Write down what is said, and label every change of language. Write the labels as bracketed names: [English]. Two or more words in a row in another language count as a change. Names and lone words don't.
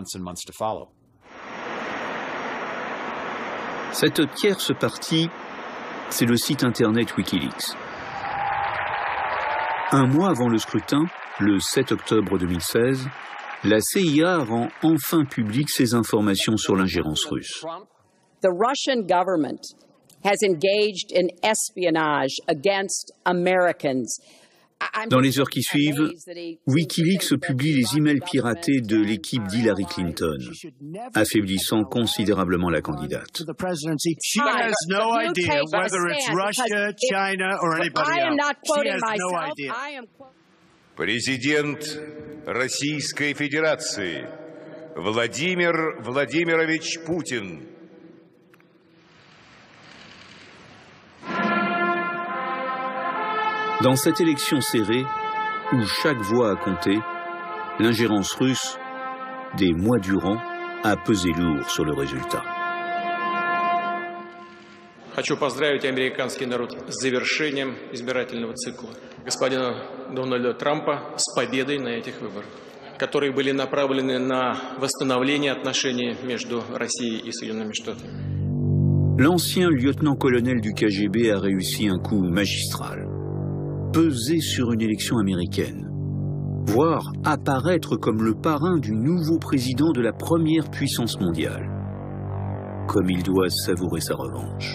[French] Cette tierce partie, c'est le site internet Wikileaks. Un mois avant le scrutin, le 7 octobre 2016, la CIA rend enfin publique ses informations sur l'ingérence russe. [English] The Russian government has engaged in espionage against Americans. [French] Dans les heures qui suivent, Wikileaks publie les emails piratés de l'équipe d'Hillary Clinton, affaiblissant considérablement la candidate. [Russian] Президент Российской Федерации Владимир Владимирович Путин. [French] Dans cette élection serrée, où chaque voix a compté, l'ingérence russe, des mois durant, a pesé lourd sur le résultat. [Russian] Хочу поздравить американский народ с завершением избирательного цикла. Господина Дональда Трампа с победой на этих выборах, которые были направлены на восстановление отношений между Россией и Соединенными Штатами. [French] L'ancien lieutenant-colonel du KGB a réussi un coup magistral. Peser sur une élection américaine, voire apparaître comme le parrain du nouveau président de la première puissance mondiale. Comme il doit savourer sa revanche.